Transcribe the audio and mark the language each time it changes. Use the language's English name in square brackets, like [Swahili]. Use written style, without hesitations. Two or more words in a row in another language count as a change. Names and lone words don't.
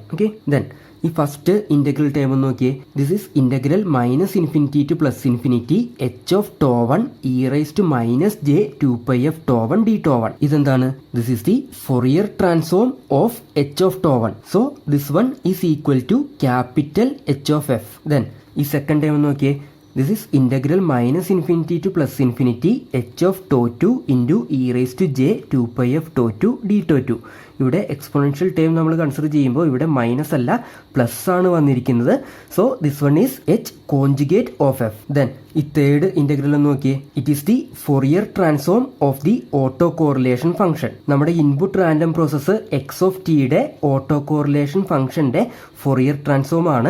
[English] Okay, then ഈ first integral term [Malayalam] ഒന്ന് നോക്കിയേ. [English] This is integral minus infinity to plus infinity H of tau 1 e raise to minus j 2πf tau 1 d tau 1. [Malayalam] ഇതെന്താണ്? [English] This is the Fourier transform of H of tau 1. So this one is equal to capital H of F. [Malayalam] ദെൻ ഈ [English] second term [Malayalam] ഒന്ന് നോക്കിയേ. [English] This is integral minus infinity to plus infinity h of tau 2 into e raised to j 2πf tau 2 d tau 2. [Malayalam] ഇവിടെ [English] exponential term [Malayalam] നമ്മൾ കൺസിഡർ ചെയ്യുമ്പോൾ ഇവിടെ മൈനസ് അല്ല പ്ലസ് ആണ് വന്നിരിക്കുന്നത്. [English] So this one is H conjugate of F. [Malayalam] ദെൻ ഈ [English] third integral [Malayalam] ഒന്ന് നോക്കിയേ. [English] It is the Fourier transform of the auto correlation function. [Malayalam] നമ്മുടെ [English] input random process X of T auto correlation function Fourier transform [Malayalam] ആണ്.